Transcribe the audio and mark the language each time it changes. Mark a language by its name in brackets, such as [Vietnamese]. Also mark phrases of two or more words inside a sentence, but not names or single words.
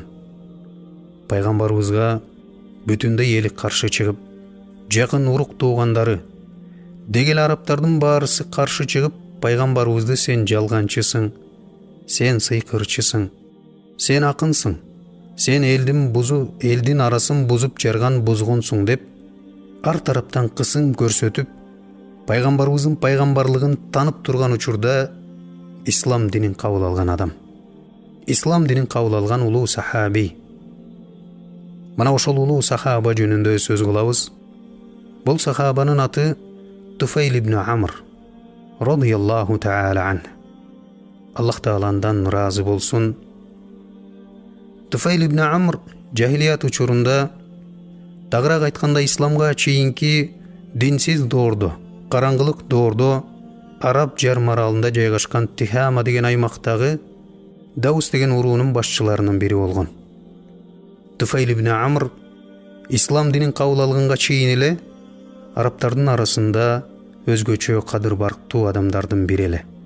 [Kyrgyz] Пайгамбарыбызга бүтүндөй эли каршы чыгып, жакын урук туугандары, дегел арабтардын баарысы каршы чыгып, пайгамбарыбызды сен жалганчысың, сен сыйкырчысың, сен акынсың, сен элдин арасын бузуп жарган бузгунсуң деп, ар тараптан кысым көрсөтүп, пайгамбарыбыздын пайгамбарлыгын танып турган учурда ислам динин кабыл алган адам. Ислам динин кабыл алган улуу сахаби. Мына ошол улуу сахаба жөнүндө сөз кылабыз. Бул сахабанын аты Туфайл ибн Амр [Arabic] رضي الله تعالى عن. [Kyrgyz] Аллах Тааландан разы болсун. Туфайл ибн Амр жахилият учурунда, тагыраак айтканда исламга чейинки динсиз доордо, караңгылык доордо Араб жарым аралында жайгашкан Тихама деген аймактагы Даус деген уруунун башчыларынын бири болгон. Туфайл ибн Амр ислам динин кабыл алганга чейин эле арабтардын арасында өзгөчө кадыр барктуу адамдардын бири эле.